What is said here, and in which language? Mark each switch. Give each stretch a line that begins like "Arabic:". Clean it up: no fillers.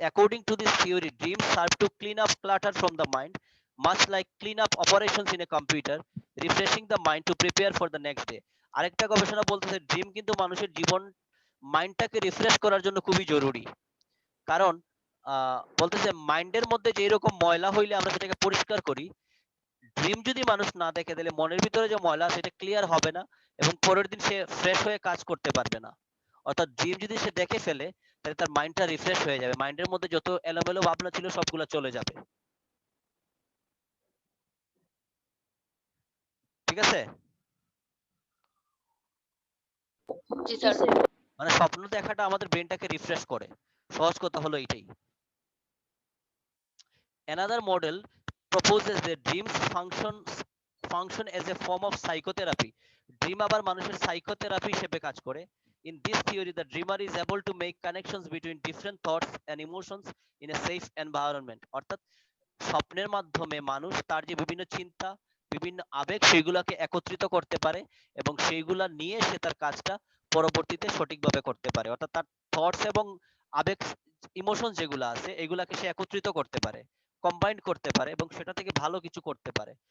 English: According to this theory, dreams serve to clean up clutter from the mind, much like clean up operations in a computer, refreshing the mind to prepare for the next day.
Bangla: আরেকটা গবেষণা বলতেছে dream কিন্তু মানুষের জীবন মাইন্ডটাকে refresh করার জন্য খুবই জরুরি। কারণ বলতেছে মাইন্ডের মধ্যে যে রকম ময়লা হইলে আমরা সেটাকে পরিষ্কার করি, ড্রিম যদি মানুষ না দেখে তাহলে মনের ভিতরে যে ময়লা সেটা ক্লিয়ার হবে না এবং পরের দিন সে ফ্রেশ হয়ে কাজ করতে পারবে না। অর্থাৎ ড্রিম যদি সে দেখে ফেলে তাহলে তার মাইন্ডটা রিফ্রেশ হয়ে যাবে, মাইন্ডের মধ্যে যত এলোমেলো ভাবনা ছিল সবগুলো চলে যাবে। ঠিক আছে? জি জি স্যার। স্যার। মানে স্বপ্ন দেখাটা আমাদের ব্রেনটাকে রিফ্রেশ করে, সহজ কথা হলো এইটাই।
English: Another model proposes that dreams function as a form of psychotherapy.
Bangla: Dream আবার মানুষের সাইকোথেরাপি হিসেবে কাজ করে।
English: In this theory, the dreamer is able to make connections between different thoughts and emotions in a safe environment.
Bangla: অর্থাৎ স্বপ্নের মাধ্যমে মানুষ তার যে বিভিন্ন চিন্তা, বিভিন্ন আবেগ সেগুলোকে একত্রিত করতে পারে এবং সেইগুলা নিয়ে সে তার কাজটা পরবর্তীতে সঠিকভাবে করতে পারে। অর্থাৎ তার থটস এবং আবেগ, ইমোশন যেগুলো আছে এগুলাকে সে একত্রিত করতে পারে, কম্বাইন্ড করতে পারে এবং সেটা থেকে ভালো কিছু করতে পারে।